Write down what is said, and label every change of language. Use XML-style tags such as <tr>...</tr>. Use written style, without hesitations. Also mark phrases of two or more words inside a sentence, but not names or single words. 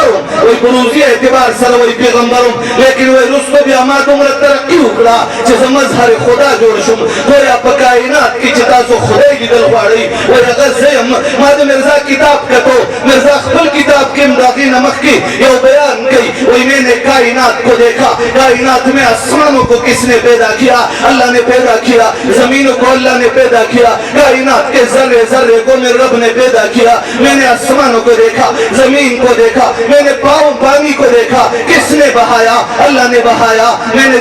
<ps>وم وایي په روزي اعتبار سره وایي پیغمبر وم لیکن وایي وروسته بیا ما دومره ترقي وکړه چې زه مظهر خدا جوړ شم ګویا په کائنات کې چې تاسو خدای لیدل غواړئ وایي هغه زه یم ما د مرزا کتاب کتو مرزا خپل کتاب کې هم د هغې نه مخکې یو بیان کوي وایي</ps> <ur>میں نے کائنات کو دیکھا کائنات میں آسمانوں کو کس نے پیدا کیا اللہ نے پیدا کیا زمینوں کو اللہ نے پیدا کیا کائنات کے ذرے ذرے کو میرے رب نے پیدا کیا میں نے آسمانوں کو دیکھا زمین کو دیکھا میں نے پانی کو دیکھا کس نے بہایا اللہ نے بہایا میں نے</ur>